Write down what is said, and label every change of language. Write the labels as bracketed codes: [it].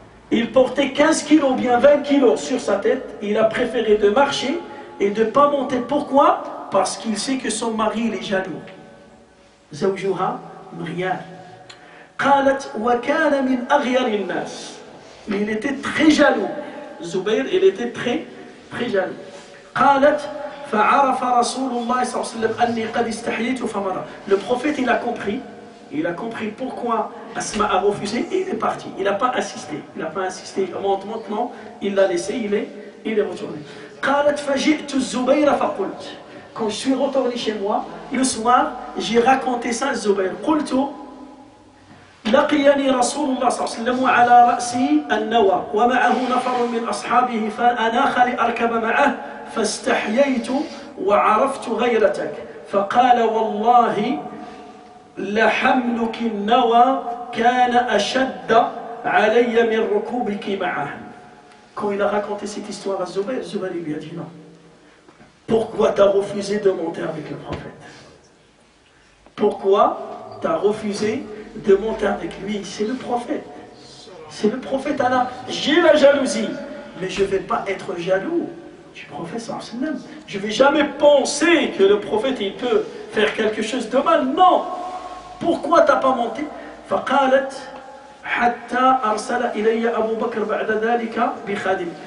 [fr] Il portait 15 kilos, bien 20 kilos sur sa tête. Il a préféré de marcher et de ne pas monter. Pourquoi? Parce qu'il sait que son mari il est jaloux. [ar] زوجها مريان. قالت وكان من أغير الناس. [fr] Il était très jaloux. Zubayr, il était très jaloux. [ar] قالت فعرف رسول الله صلى الله عليه وسلم أني قد استحييت فمضى. [fr] Le prophète il a compris pourquoi Asma a refusé et il est parti. Il n'a pas insisté. Maintenant, il l'a laissé, il est retourné. [ar] قالت فجئت الزبير فقلت. [fr] Quand je suis retourné chez moi, le soir, j'ai raconté ça à Zubayr. [ar] قلت لقيني رسول الله صلى الله عليه وسلم وعلى رأسي النوى ومعه نفر من أصحابه فأناخ لأركب معه فاستحييت وعرفت غيرتك فقال والله لحملك النوى كان أشد علي من ركوبك معه. [fr] Quand il a raconté cette histoire à Zubayr, Zubayr lui a dit non. Pourquoi tu as refusé de monter avec le prophète? Pourquoi tu as refusé de monter avec lui? C'est le prophète. C'est le prophète Allah. J'ai la jalousie, mais je ne vais pas être jaloux du prophète [ar] sallallahu alayhi wa sallam. [fr] Je ne vais jamais penser que le prophète il peut faire quelque chose de mal. Non. Pourquoi tu n'as pas monté? [ar] فقالت حتى أرسل إلي أبو بكر بعد ذلك بخادم.